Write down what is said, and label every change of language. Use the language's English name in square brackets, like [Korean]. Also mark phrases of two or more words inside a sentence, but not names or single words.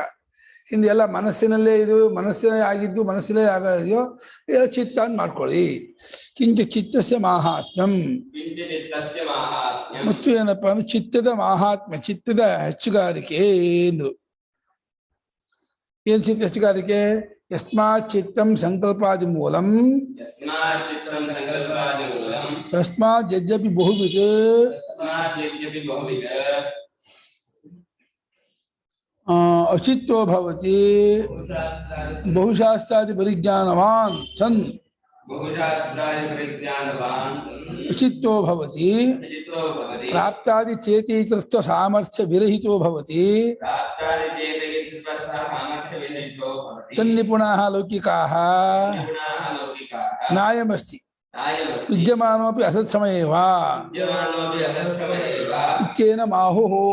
[Kannada] ಹಿಂದೆ ಎಲ್ಲ ಮನಸ್ಸಿನಲ್ಲೇ ಇದು, ಮನಸ್ಸಿನೇ ಆಗಿದ್ದು ಮನಸ್ಸಿನೇ ಆಗಿದೆಯೋ ಎಲ್ಲ ಚಿತ್ತ ಅಂತ ಮಾಡ್ಕೊಳ್ಳಿ. [Sanskrit] ಕಿಂಚ ಚಿತ್ತಸ್ಯ ಮಾಹಾತ್ಮ್ಯಂ, [Kannada] ಮತ್ತು ಏನಪ್ಪ ಅಂದ್ರೆ ಚಿತ್ತದ ಮಾಹಾತ್ಮ್ಯ, ಚಿತ್ತದ ಹೆಚ್ಚುಗಾರಿಕೆ ಎಂದು. ಏನ್ ಚಿತ್ತ ಹೆಚ್ಚುಗಾರಿಕೆ? [Sanskrit] ಯಸ್ಮಾತ್ ಚಿತ್ತಂ ಸಂಕಲ್ಪಾದಿ ಮೂಲಂ ತಸ್ಮಾತ್ ಯದ್ಯಪಿ ಬಹುವಿಧ್ ಅಚಿತ್ತೋ ಭವತಿ ಬಹುಶಾಸ್ತ್ರಾದಿ ಪರಿಜ್ಞಾನವಾನ್ ಸನ್ ಅಚಿತ್ತೋ ಭವತಿ ಪ್ರಾಪ್ತಾದಿ ಚೇತೈಕಸ್ತ್ವ ಸಾಮರ್ಥ್ಯ ವಿರಹಿತೋ ಭವತಿ ತನ್ನಿಪುಣಾಃ ಲೌಕಿಕಾಃ ನಾಯಮಸ್ತಿ ವಿದ್ಯಮಾನೋಪಿ ಅಸತ್ಸಮಯೇವ ಇತ್ಯೇನ ಮಾಹುಃ.